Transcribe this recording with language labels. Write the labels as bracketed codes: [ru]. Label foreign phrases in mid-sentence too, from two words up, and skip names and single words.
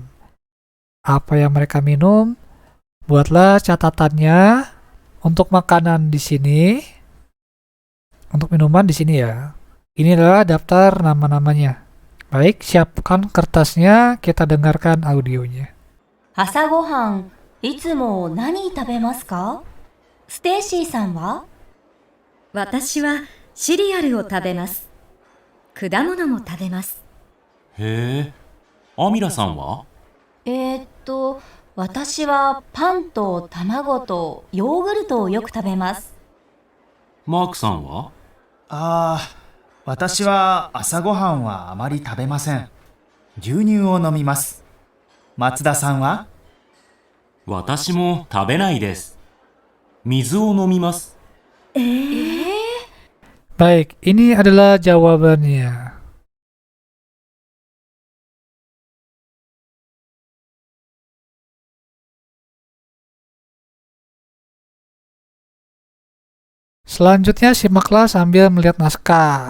[id] Apa yang mereka minum? Buatlah catatannya untuk makanan di sini, untuk minuman di sini ya. Ini adalah daftar nama-namanya. Baik, siapkan kertasnya, kita dengarkan audionya. [ja] 朝ごはん、いつも何食べますか？ステイシーさんは？私はシリアルを食べます。果物も食べます。へえ。アミラさんは？私はパンと卵とヨーグルトをよく食べます。マークさんは？私は朝ごはんはあまり食べません。牛乳を飲みます。松田さんは？私も食べないです。水を飲みます。 [id] Baik, ini adalah jawabannya. Selanjutnya simaklah sambil melihat naskah.